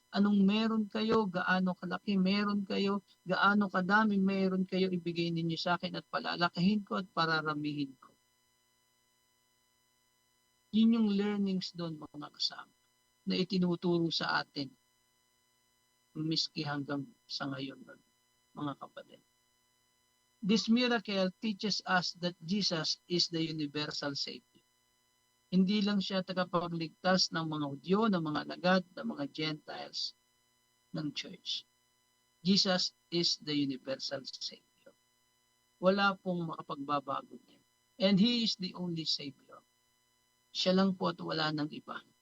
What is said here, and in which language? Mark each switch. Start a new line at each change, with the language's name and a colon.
Filipino: Anong meron kayo? Gaano kalaki meron kayo? Gaano kadami meron kayo? Ibigay ninyo sa akin at palalakahin ko at pararamihin ko. Yun yung learnings doon mga kasama na itinuturo sa atin. Miski hanggang sa ngayon mga kapatid.
English: This miracle teaches us that Jesus is the universal Savior.
Filipino: Hindi lang siya tagapagligtas ng mga Hudyo, ng mga alagad, ng mga Gentiles ng church.
English: Jesus is the universal Savior.
Filipino: Wala pong makapagbabago niya.
English: And He is the only Savior.
Filipino: Siya lang po at wala ng iba.